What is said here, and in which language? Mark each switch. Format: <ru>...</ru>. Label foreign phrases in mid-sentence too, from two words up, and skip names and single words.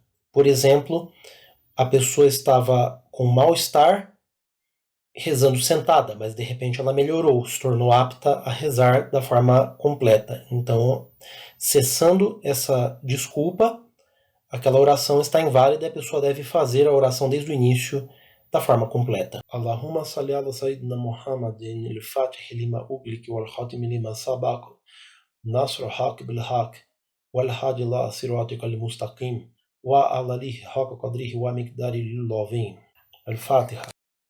<pt>Por exemplo, a pessoa estava com mal-estar rezando sentada, mas de repente ela melhorou, se tornou apta a rezar da forma completa. Então, cessando essa desculpa, aquela oração está inválida e a pessoa deve fazer a oração desde o início da forma completa.</pt> <ar>اللهم صل على سيدنا محمد الفاتح لما أغلق والخاتم لما سبق ناصر الحق بالحق والهادي إلى صراطك المستقيم وعلى آله حق قدره ومقداره العظيم.</ar> <pt>Al-Fatiha.</pt>